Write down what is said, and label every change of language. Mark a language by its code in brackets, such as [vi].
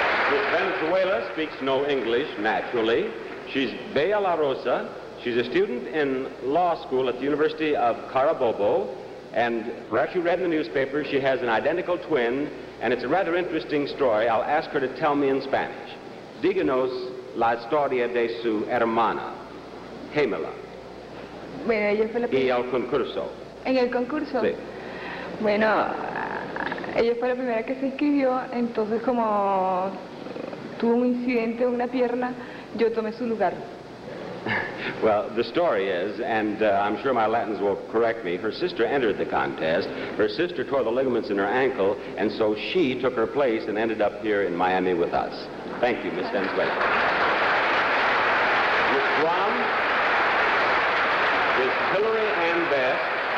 [en] Miss Venezuela speaks no English, naturally. She's Bella La Rosa. She's a student in law school at the University of Carabobo. And perhaps you read in the newspaper, she has an identical twin, and it's a rather interesting story. I'll ask her to tell me in Spanish. [es] Díganos la historia de su hermana, Gemela, Bueno, ella fue la y el concurso. en el concurso. Sí. Bueno, ella fue la primera que se inscribió, entonces como tuvo un incidente en una pierna, yo tomé su lugar. [en] Well, the story is, and I'm sure my Latins will correct me, her sister entered the contest. Her sister tore the ligaments in her ankle, and so she took her place and ended up here in Miami with us. Thank you, Miss Venezuela. Miss Guam is Hillary Ann Best.